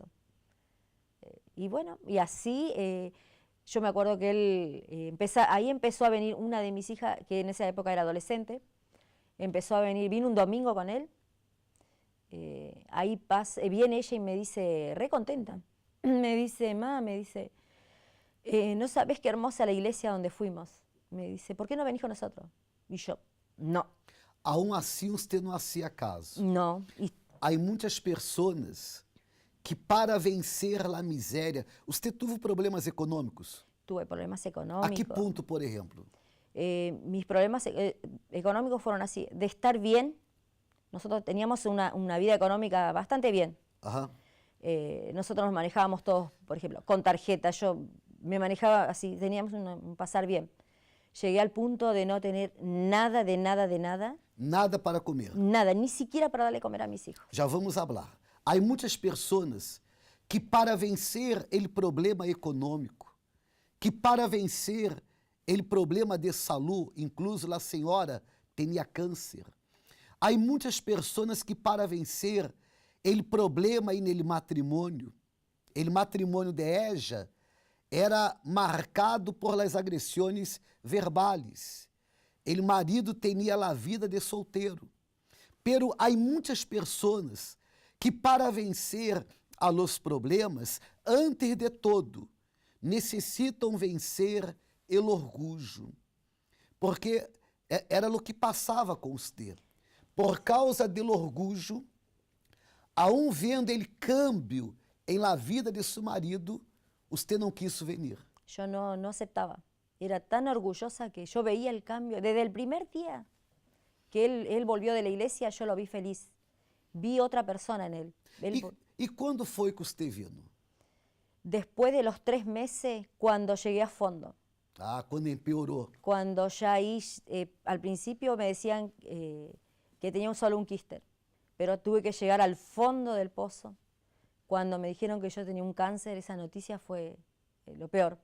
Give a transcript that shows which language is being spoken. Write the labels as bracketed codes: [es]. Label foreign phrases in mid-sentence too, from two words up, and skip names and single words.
[es] Y bueno, y así yo me acuerdo que él, ahí empezó a venir una de mis hijas, que en esa época era adolescente, vino un domingo con él, ahí viene ella y me dice, re contenta, me dice, no sabes qué hermosa la iglesia donde fuimos. Me dice, ¿por qué no venís con nosotros? Y yo, no. Aún assim usted não hacía caso. No. [pt] Há muitas pessoas que para vencer a miséria... [es] Usted tuvo problemas econômicos? Tuve problemas económicos. ¿A qué punto, por ejemplo? Mis problemas económicos fueron así, de estar bien. Nosotros teníamos una vida económica bastante bien. Ajá. Nosotros nos manejábamos todos, por ejemplo, con tarjeta. Yo me manejaba así, teníamos un pasar bien. Llegué al punto de no tener nada, de nada. Nada para comer. Nada, ni siquiera para darle comer a mis hijos. [pt] Já vamos falar. Há muitas pessoas que para vencer o problema econômico, que para vencer o problema de saúde, incluso a senhora tinha câncer. Há muitas pessoas que para vencer o problema no matrimônio, o matrimônio [es] de ella [pt] era marcado [es] por las [pt] agressões verbais. [es] el marido tenía la vida de soltero. Pero hay muchas personas que para vencer a los problemas, antes de todo, [pt] necessitam vencer o orgulho. Porque era o que passava com você. Por causa do orgulho, aún vendo [es] el cambio [pt] em [es] la vida [pt] de seu marido, você não quis venir. [es] Yo no aceptaba. Era tan orgullosa que yo veía el cambio. Desde el primer día que él volvió de la iglesia, yo lo vi feliz. Vi otra persona en él. [pt] E quando foi que você vino? [es] Después de los 3 meses, cuando llegué a fondo. [pt] Ah, quando empeorou. [es] Cuando ya ahí, al principio me decían que tenía solo un quíster, pero tuve que llegar al fondo del pozo. Cuando me dijeron que yo tenía un cáncer, esa noticia fue lo peor.